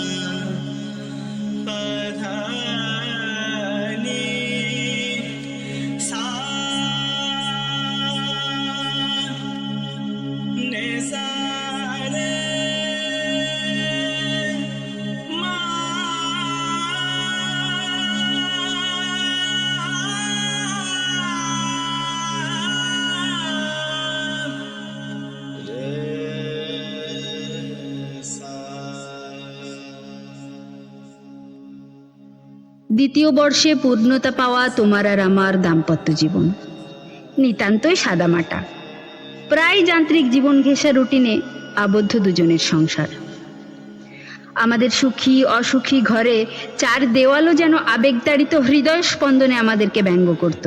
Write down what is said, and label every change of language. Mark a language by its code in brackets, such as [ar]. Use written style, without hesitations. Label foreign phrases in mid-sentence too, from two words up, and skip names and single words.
[bn] पा धा नी सा ने सा रे मा रे सा। দ্বিতীয় বর্ষে পূর্ণতা পাওয়া তোমার আর আমার দাম্পত্য জীবন নিতান্তই সাদামাটা, প্রায় যান্ত্রিক জীবন ঘেঁষা রুটিনে আবদ্ধ দুজনের সংসার। আমাদের সুখী অসুখী ঘরে চার দেওয়ালও যেন আবেগতাড়িত হৃদয় স্পন্দনে আমাদেরকে ব্যঙ্গ করত।